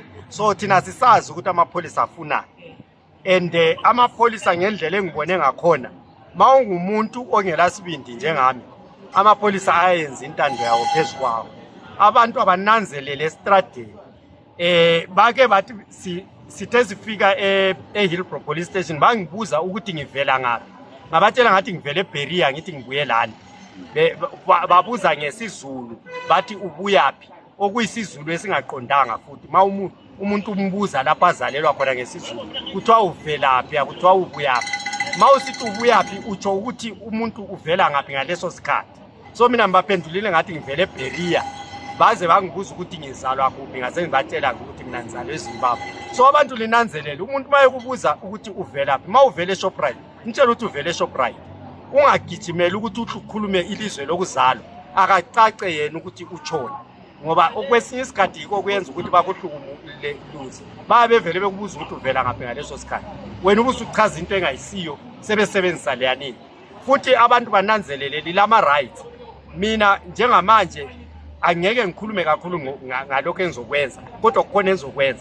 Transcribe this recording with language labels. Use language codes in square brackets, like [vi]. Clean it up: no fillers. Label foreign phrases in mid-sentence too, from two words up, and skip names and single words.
[zu] So thina sisazi ukuthi amapholisa afuna, and amapholisa ngendlela engibone ngakhona, mawungumuntu ongelasibindi njengami, amapholisa ayenza intando yawo phezukwawo. Abantu abananzelele estradeni bake bathi sithe sifika eHillbrow Police Station bangibuza ukuthi ngivela ngaphi, ngabatshela ngathi ngivele eBeria ngithi ngibuye lana. Babuza ngesizulu bathi ubuyaphi, okuyisizulu esingaqondanga futhi. Umuntu umbuza lapho azalelwa khona ngesizulu kuthiwa uvelaphi, akuthiwa ubuyaphi. Mawusithi ubuyaphi utsho ukuthi umuntu uvela ngaphi ngaleso sikhathi. So mina ngibaphendulile ngathi ngivele eBeria, baze bangibuza ukuthi ngizalwa kuphi, ngase ngibatshela ukuthi mina ngizalwe eZimbabwe. So abantu linanzelele, umuntu mayekubuza ukuthi uvelaphi, mawuvele eShoprite ngitshela ukuthi uvele eShoprite, ungagijimela ukuthi ukhulume ilizwe lokuzalwa, akacace yena ukuthi utshona, ngoba okwesinye isikhathi yiko kuyenza ukuthi bakuhlukumule luze. Bavele bekubuza ukuthi uvela ngaphi ngaleso sikhathi, wena ubusuchaza into engayisiyo sebesebenzisa leyanini. Futhi abantu bananzelele lilama rights. Mina njengamanje angeke ngikhulume kakhulu ngalokho engizokwenza, kodwa kukhona engizokwenza.